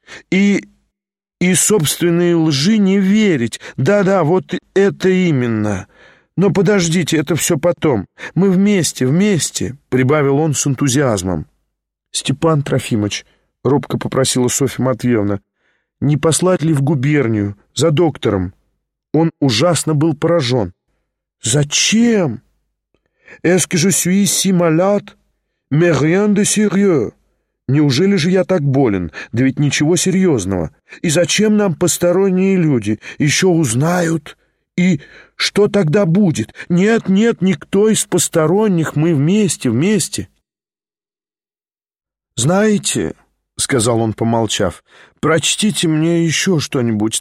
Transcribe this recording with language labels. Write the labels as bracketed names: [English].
[Russian] И собственной лжи не верить. Да-да, вот это именно. «Но подождите, это все потом. Мы вместе, вместе», — прибавил он с энтузиазмом. «Степан Трофимович», — робко попросила Софья Матвеевна, — «не послать ли в губернию за доктором?» Он ужасно был поражен. «Зачем?» [French] «Est-ce que je suis si malade? Mais rien de sérieux. [Russian] Неужели же я так болен? Да ведь ничего серьезного. И зачем нам посторонние люди? Еще узнают. И что тогда будет? Нет, нет, никто из посторонних. Мы вместе, вместе». «Знаете, — сказал он, помолчав, — прочтите мне еще что-нибудь.